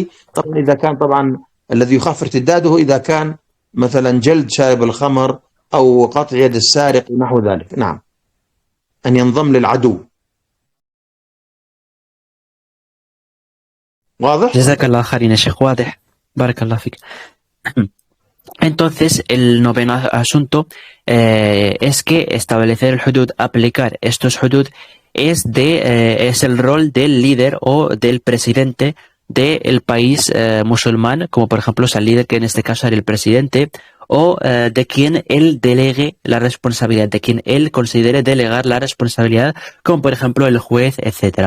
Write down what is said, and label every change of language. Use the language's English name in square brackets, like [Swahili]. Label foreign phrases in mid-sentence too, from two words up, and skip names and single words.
[Arabic] طبعا إذا كان الذي يخاف ارتداده إذا كان مثلا جلد شارب الخمر أو قطع يد السارق ونحو ذلك. نعم، أن ينضم للعدو. واضح؟ جزاك الله خير يا شيخ. واضح. بارك الله فيك. [Spanish] Entonces, el noveno asunto es que establecer el hudud, aplicar estos hudud, es el rol del líder o del presidente del país musulmán, como por ejemplo el líder, que en este caso era el presidente, o de quien él delegue la responsabilidad, de quien él considere delegar la responsabilidad, como por ejemplo el juez, etcétera.